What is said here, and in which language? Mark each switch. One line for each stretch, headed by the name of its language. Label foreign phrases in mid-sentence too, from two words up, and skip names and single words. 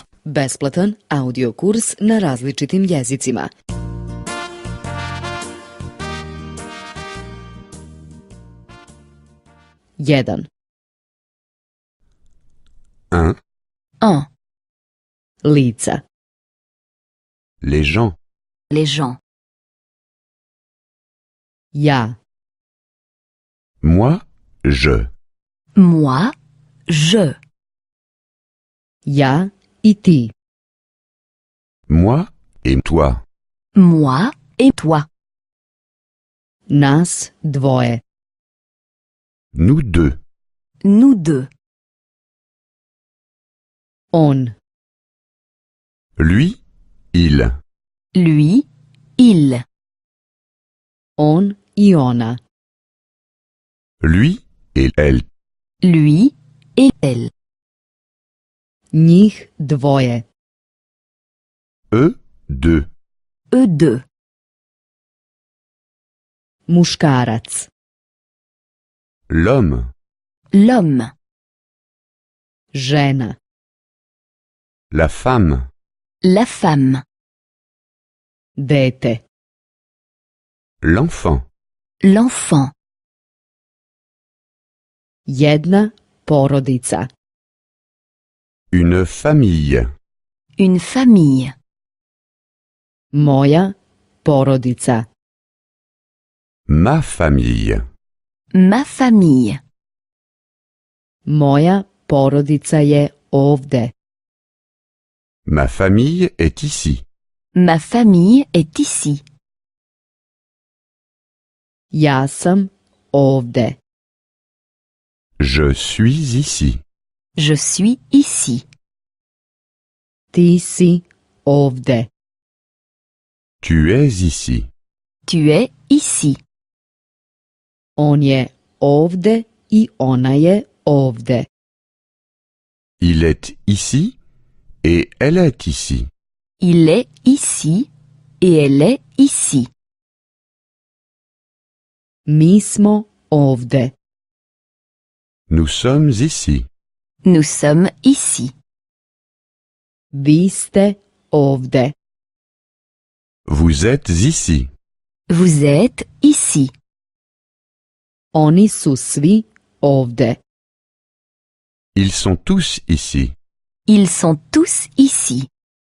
Serbian: Besplatan audio kurs na različitim jezicima. Jedan.
French: 1. 1.
Serbian: Lica.
French: Les gens. Les gens.
Serbian: Ja.
French: Moi, je. Moi, je.
Serbian: Ja i ti.
French: Moi et toi. Moi et toi.
Serbian: Nas dvoje.
French: Nous deux. Nous deux.
Serbian: On.
French: Lui, il. Lui, il.
Serbian: On i ona.
French: Lui et elle. Lui et elle.
Serbian: Njih dvoje.
French: Eux, deux. Eux deux.
Serbian: Muškarac.
French: L'homme. L'homme.
Serbian: Žena.
French: La femme. La femme.
Serbian: Dete.
French: L'enfant. L'enfant.
Serbian: Jedna porodica.
French: Une famille. Une famille.
Serbian: Moja porodica.
French: Ma famille. Ma famille.
Serbian: Moja porodica je ovde.
French: Ma famille est ici. Ma famille est ici.
Serbian: Ja sam ovde.
French: Je suis ici. Je suis ici.
Serbian: Ti si ovde.
French: Tu es ici. Tu es ici.
Serbian: On je ovde i ona je ovde.
French: Il est ici et elle est ici. Il est ici et elle est ici.
Serbian: Mi smo ovde.
French: Nous sommes ici. Nous sommes ici.
Serbian: Vi ste ovde.
French: Vous êtes ici. Vous êtes ici.
Serbian: Oni su svi ovde.
French: Ils sont tous ici. Ils sont tous ici.